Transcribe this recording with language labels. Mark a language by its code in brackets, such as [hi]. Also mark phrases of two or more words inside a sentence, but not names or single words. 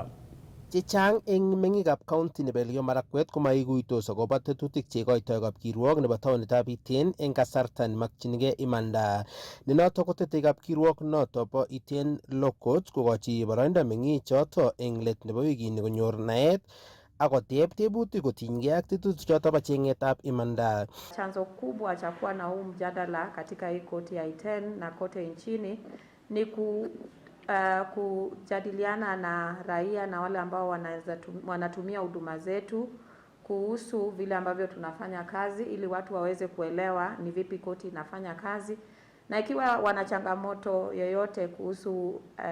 [kln] Chechang eng mengikab county nebo Elgeyo Marakwet komaikuitos akobo tetutik cheikoitoi kapkirwok nebo taonitab Iten eng kasarta nemakchinigei imanda. Ne noto kotetei kapkirwok noto bo Iten Law Court kokochi boroindo mengichoto eng let nebo wikini konyor naet akoteb tebutik kotinygei ak tetutik choto bo chengetab imanda. [sw] Chanzo kubwa cha kuwa na huu mjadala katika hii koti ya Iten na kote nchini ni kujadiliana na raia na wale ambao wanatumia huduma zetu kuhusu vile ambavyo tunafanya kazi, ili watu waweze kuelewa ni vipi koti inafanya kazi, na ikiwa wana changamoto yoyote kuhusu